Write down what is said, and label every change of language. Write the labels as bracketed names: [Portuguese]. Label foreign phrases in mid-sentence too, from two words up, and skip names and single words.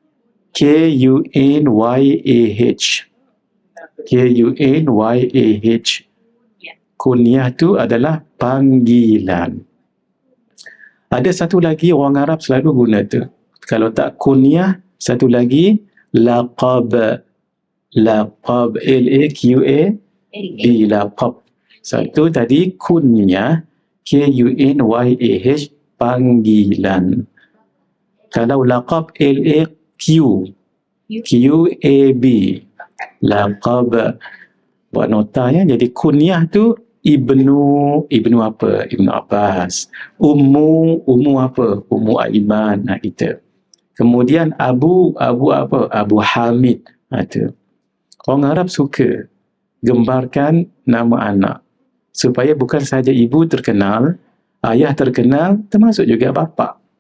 [Malay] Kunyah. Kunyah. Kunyah tu adalah panggilan. Ada satu lagi orang Arab selalu guna tu. Kalau tak kunyah, satu lagi laqab. Laqab. L-A-Q-A-B. Laqab. Satu tadi kunyah. K-U-N-Y-A-H. Panggilan. Kalau laqab L-A-Q. Q-A-B. Laqab. Buat nota ya. Jadi kunyah tu Ibnu apa? Ibnu Abbas. Ummu apa? Ummu Aiman. Kita. Kemudian Abu apa? Abu Hamid. Itu. Orang Arab suka gembarkan nama anak supaya bukan sahaja ibu terkenal, ayah terkenal, termasuk juga bapa.